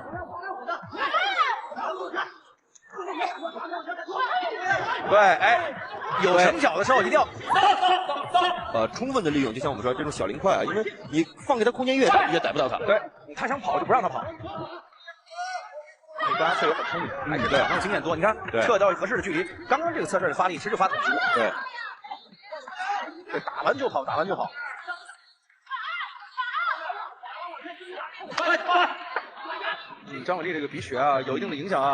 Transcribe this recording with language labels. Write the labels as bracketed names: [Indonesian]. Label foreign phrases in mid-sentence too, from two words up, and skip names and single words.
[Chinese] 对，哎，有成脚的時候一定要。充分的利用，就像我們說這種小零塊啊，因為你放給他空間越大，越逮不到他。對，他想跑就不讓他跑。關阿翠也很聰明，還是對，經驗多。你看，撤到合適的距離，剛剛這個側身的發力其實就發挺足。對，對，打完就跑，打完就跑。張偉麗這個鼻血啊，有一定的影響啊。